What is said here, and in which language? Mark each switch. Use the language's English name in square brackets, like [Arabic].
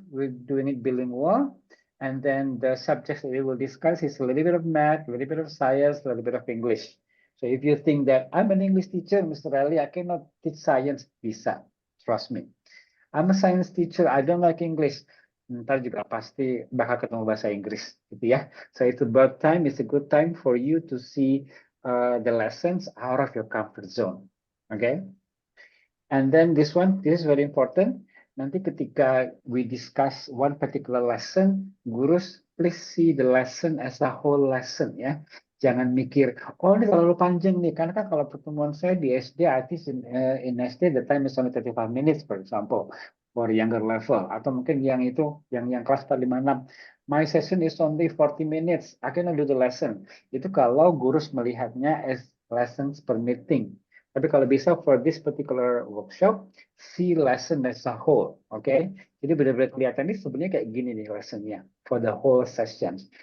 [English] We're doing it bilingual, and then the subjects that we will discuss is a little bit of math, a little bit of science, a little bit of English. So if you think that I'm an English teacher, Mr. Ali, I cannot teach science, [Indonesian] bisa, [English] trust me. I'm a science teacher, I don't like English. [Indonesian] Ntar juga pasti bakal ketemu bahasa Inggris, gitu ya. [English] So it's about time, it's a good time for you to see the lessons out of your comfort zone. Okay? And then this is very important. [Indonesian] Nanti ketika [English] we discuss one particular lesson, gurus, please see the lesson as a whole lesson ya. [Indonesian] Jangan mikir, oh ini terlalu panjang nih. Karena kan kalau pertemuan saya di SD, [English] I think in SD the time is only 35 minutes, for example, for younger level. [Indonesian] Atau mungkin yang itu, yang kelas 456. [English] My session is only 40 minutes. I cannot do the lesson. [Indonesian] Itu kalau gurus melihatnya [English] as lessons per meeting. [Indonesian] Tapi kalau bisa [English] for this particular workshop, see lesson as a whole, okay? [Indonesian] Jadi benar-benar kelihatan ini sebenarnya kayak gini nih lessonnya [English] for the whole session.